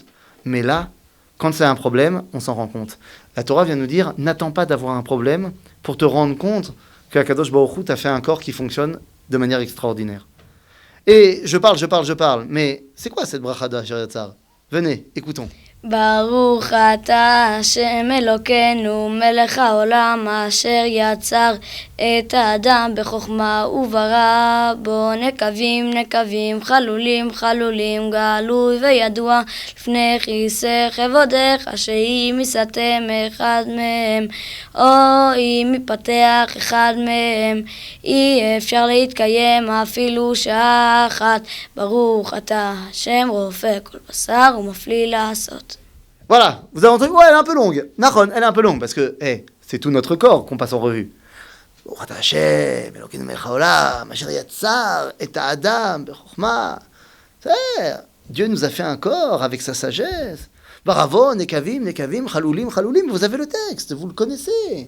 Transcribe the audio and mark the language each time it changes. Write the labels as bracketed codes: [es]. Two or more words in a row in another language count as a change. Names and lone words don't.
[fr] Mais là, quand c'est un problème, on s'en rend compte. La Torah vient nous dire, n'attends pas d'avoir un problème pour te rendre compte qu' [he] הקדוש ברוך הוא [fr] t'a fait un corps qui fonctionne de manière extraordinaire. Et je parle, mais c'est quoi cette bracha d'Asher? Venez, écoutons. [he] ברוך אתה השם אלוקינו מלך העולם אשר יצר את האדם בחוכמה וברא בו נקבים חלולים גלוי וידוע לפני כיסא כבודך שאם יסתם אחד מהם או אם יפתח אחד מהם אי אפשר להתקיים אפילו שעה אחת ברוך אתה השם רופא כל בשר ומפליא לעשות. [fr] Voilà, vous avez entendu, elle est un peu longue. Nahon, elle est un peu longue parce que c'est tout notre corps qu'on passe en revue. Dieu nous a fait un corps avec sa sagesse. [he] ברא בו נקבים חלולים. [fr] Vous avez le texte, vous le connaissez.